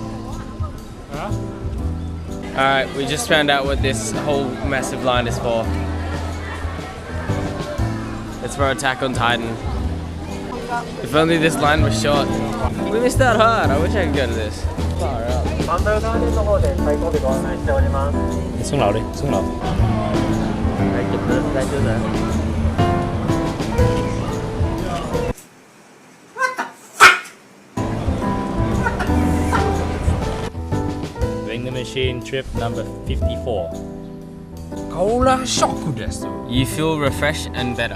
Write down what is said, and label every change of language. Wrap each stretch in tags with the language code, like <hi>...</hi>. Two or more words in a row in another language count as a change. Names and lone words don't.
<en>Huh? Alright, we just found out what this whole massive line is for. It's for Attack on Titan. If only this line was short. We missed out hard. I wish I could go to this. Far out.</en> <ja>反対側の方で最後尾ご案内しております。</ja> <vi>xuống lầu đi, xuống lầu. Đây chụp lên đây trước nữa.</vi> <en>Vending machine trip number 54. Cola shock desu. You feel refreshed and better.</en>